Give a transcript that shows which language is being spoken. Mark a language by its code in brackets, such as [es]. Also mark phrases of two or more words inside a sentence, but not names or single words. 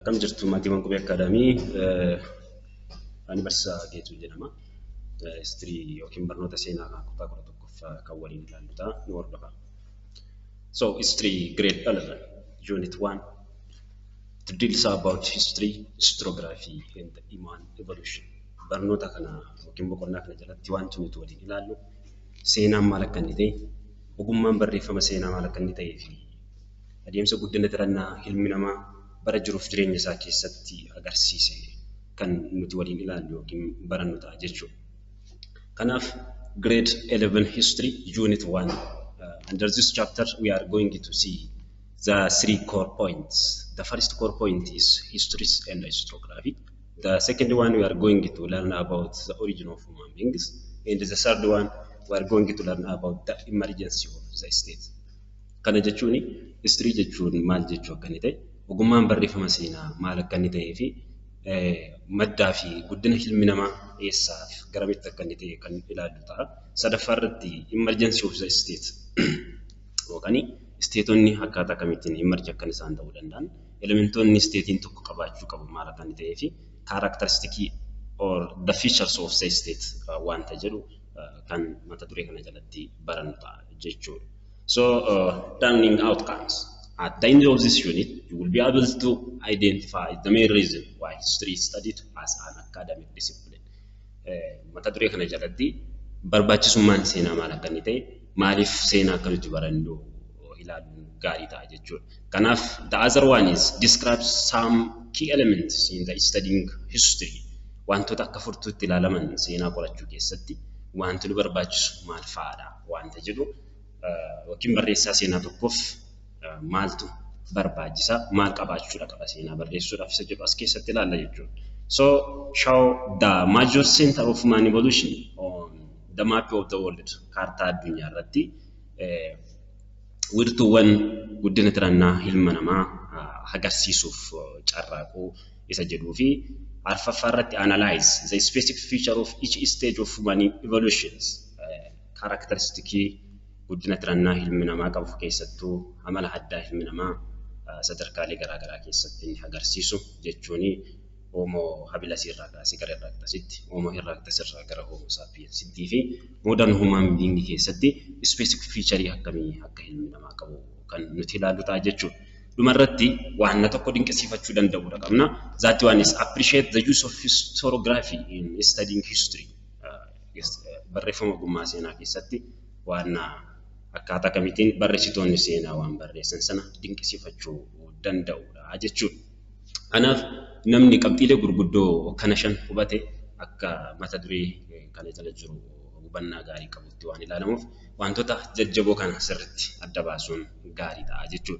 [om] Kam jirtu Maatiiwwan Qubee Akaadaamii ani barsiisaa Geetuu jedhama. Histirii yookiin barnoota seenaa kutaa 11ffaa kan waliin ilaallu ta'a nu hordofa. [en] So history grade 11 unit 1 to deals about history, historiography and human evolution. [om] Barnoota kana yookiin boqonnaa kana jalatti wanti nuti waliin ilaallu seenaan maal akka inni ta'e, ogummaan barreeffama seenaa maal akka inni ta'ee fi adeemsa guddina tirannaa ilmi namaa bara jiruuf jireenya isaa keessatti agarsiise kan nuti waliin ilaallu yookiin barannu ta'a jechuudha. [en] Kanaaf grade 11 history unit 1 under this chapter we are going to see the three core points. The first core point is history and historiography. The second one we are going to learn about the origin of human beings, and the third one we are going to learn about the emergence of the state. [om] Kana jechuun history jechuun maal jechuu akka inni ta'e, ogummaan barreeffama seenaa maal akka inni ta'ee fi maddaa fi guddina ilmi namaa eessaa fi garamitti akka inni ta'e kan ilaallu ta'a. Sadaffaa irratti [en] emergence of the state [om] yookaan isteetonni akkaataa kamittiin emerge akka isaan ta'uu danda'an, elementoonni isteetiin tokko qabaachuu qabu maal akka inni ta'ee fi [en] characteristic or the features of the state [om] wanta jedhu kan mata duree kana jalatti barannu ta'a jechuudha. [en] So learning outcomes. At the end of this unit, you will be able to identify the main reason why history is studied as an academic discipline. [om] Mata duree kana jalatti barbaachisummaan seenaa maal akka inni ta'e, maaliif seenaa akka nuti barannu ilaaluun gaarii ta'a jechuudha. [en] Kanaaf the other one is describe some key elements in the studying history. [om] Wantoota akka furtuutti ilaalaman seenaa qorachuu keessatti wanti nu barbaachisu maal fa'aadha wanta jedhu yookiin barreessaa seenaa tokkoof maaltu barbaachisa, maal qabaachuudha qaba seenaa barreessuudhaaf isa jedhu as keessatti ilaalla jechuudha. [en] So show the major center of human evolution on the map of the world, [om] kaartaa addunyaa irratti wiirtuuwwan guddina tirannaa ilma namaa agarsiisuuf carraaquu isa jedhuu fi arfaffaa irratti [en] analyze the specific feature of each stage of human evolutions, characteristic [om] guddina tirannaa ilmi namaa qabu keessattuu amala addaa ilmi namaa sadarkaalee garaagaraa keessatti inni agarsiisu jechuun Homo habilis irraa kaasee gara erectusitti, Homo erectus irraa gara Homo sapiensitti fi [en] modern human being [om] keessatti [en] specific feature [om] akkamii akka ilmi namaa qabu kan nuti ilaallu ta'a jechuudha. Dhumarratti waan tokko dinqisiifachuu danda'uudha qabna. [en] That one is appreciate the use of historiography in studying history. [om] Barreeffama ogummaa seenaa keessatti waan akkaataa kamittiin barreessitoonni seenaa waan barreessan sana dinqisiifachuu danda'uudha jechuudha. Kanaaf namni qabxiilee gurguddoo kana shan hubate akka mata duree kana jala jiru hubannaa gaarii qabutti waan ilaalamuuf wantoota jajjaboo kana sirriitti adda baasuun gaarii ta'a jechuudha.